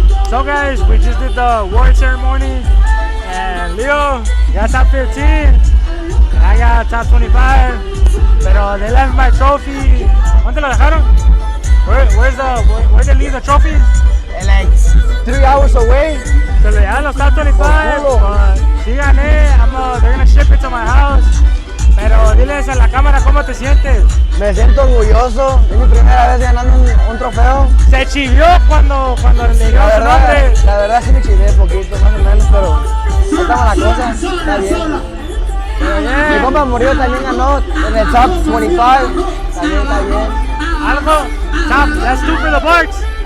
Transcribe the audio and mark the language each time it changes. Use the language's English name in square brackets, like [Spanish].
[English] So guys, we just did the award ceremony, and Leo got top 15, and I got top 25. [Spanish] Pero [English] they left my trophy. [Spanish] ¿Dónde lo dejaron? [English] Where they leave the trophy? Like 3 hours away. [Spanish] Se le dejaron los top 25. [English] But [Spanish] sí gané. [English] They're gonna ship it to my house. [Spanish] Pero diles a la cámara cómo te sientes. Me siento orgulloso. Es mi primera vez ganando un trofeo. Se chivió cuando le dijeron su nombre. La verdad sí me chivé poquito, más o menos, pero no estaba la cosa. Está bien. Mi compa murió también ganó en el top 25. También está bien. [English] Algo, top, that's two for the books.